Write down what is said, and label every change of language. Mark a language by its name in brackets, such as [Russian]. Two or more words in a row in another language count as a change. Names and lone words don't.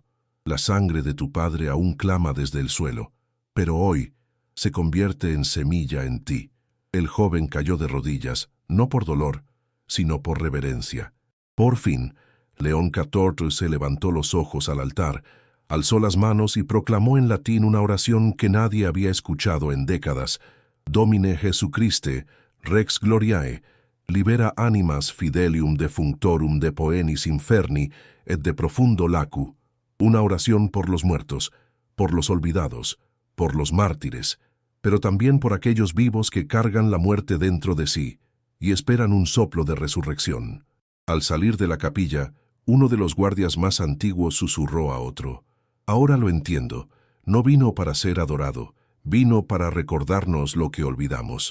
[Spanish] La sangre de tu padre aún clama desde el suelo, pero hoy se convierte en semilla en ti. El joven cayó de rodillas, no por dolor, sino por reverencia. Por fin, León XIV se levantó los ojos al altar, alzó las manos y proclamó en latín una oración que nadie había escuchado en décadas. [Latin] Domine Jesucriste, Rex Gloriae, libera animas fidelium defunctorum de poenis inferni et de profundo lacu. [Spanish] Una oración por los muertos, por los olvidados, por los mártires, pero también por aquellos vivos que cargan la muerte dentro de sí y esperan un soplo de resurrección. Al salir de la capilla, uno de los guardias más antiguos susurró a otro: «Ahora lo entiendo, no vino para ser adorado, vino para recordarnos lo que olvidamos».